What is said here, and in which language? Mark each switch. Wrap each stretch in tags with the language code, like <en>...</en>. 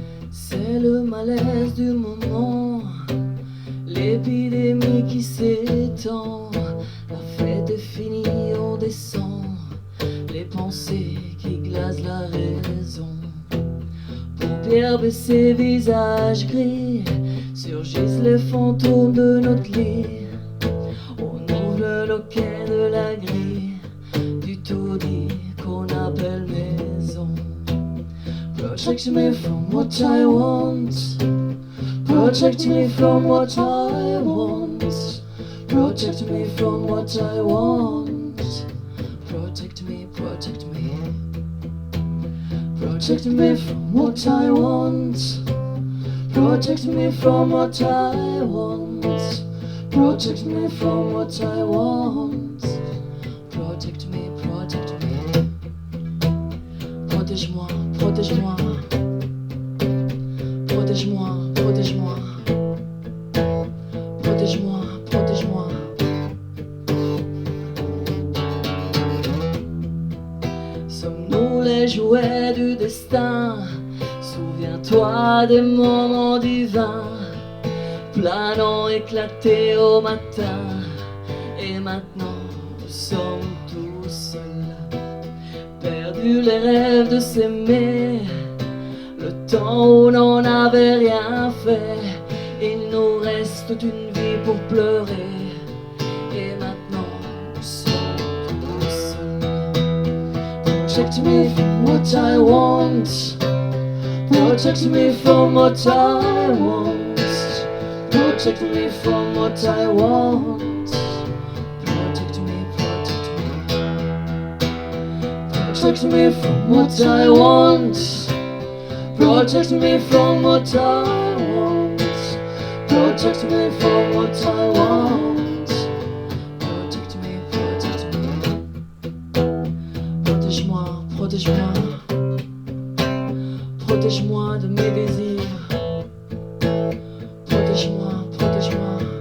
<fr>C'est le malaise du moment, l'épidémie qui s'étend, la fête est finie, on descend, les pensées qui glacent la raison. Paupières baissées, visage gris, surgissent les fantômes de notre lit. On ouvre le loquet de la grille, du taudis qu'on appelle maison.</fr> <en>Protect me from what I want. Protect me from what I want. Protect me from what I want. Protect me, protect me. Protect me from what I want. Protect me from what I want. Protect me from what I want. Protect me, protect me.</en> <fr>Protège-moi, protège-moi. Protège-moi, protège-moi. Protège-moi, protège-moi. Sommes-nous les jouets du destin? Souviens-toi des moments divins, planant, éclatés au matin. Et maintenant, nous sommes tous seuls, perdus les rêves de s'aimer. Le temps où l'on n'avait rien fait, il nous reste une vie pour pleurer. Et maintenant, nous sommes tous seuls.</fr> <en>Protect me from what I want. Protect me from what I want. Protect me from what I want. Protect me, protect me. Protect me from what I want. Protect me from what I want. Protect me from what I want. Protect me, protect me.</en> <fr>Protège-moi, protège-moi. Protège-moi de mes désirs. Protège-moi, protège-moi.</fr>